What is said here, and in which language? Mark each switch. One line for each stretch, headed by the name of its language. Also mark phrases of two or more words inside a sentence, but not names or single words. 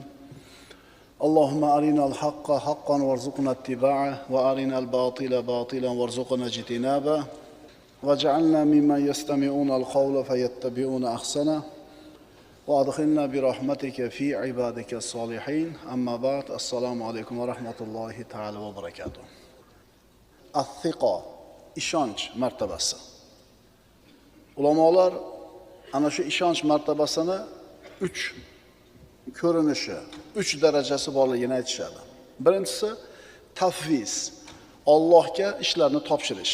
Arabic: اللهم أرنا الحق حقا وارزقنا اتباعه وأرنا الباطل باطلا وارزقنا اجتنابه واجعلنا ممن يستمعون القول فيتبعون أحسنه وأدخلنا برحمتك في عبادك الصالحين. أما بعد. السلام عليكم ورحمة الله تعالى وبركاته.
Uzbek: As-siqa, ishonch martabasi. Ulamolar ana shu ishonch martabasini 3 ko'rinishi, 3 darajasi borligini aytishadi. Birinchisi tafviz, Allohga ishlarni topshirish.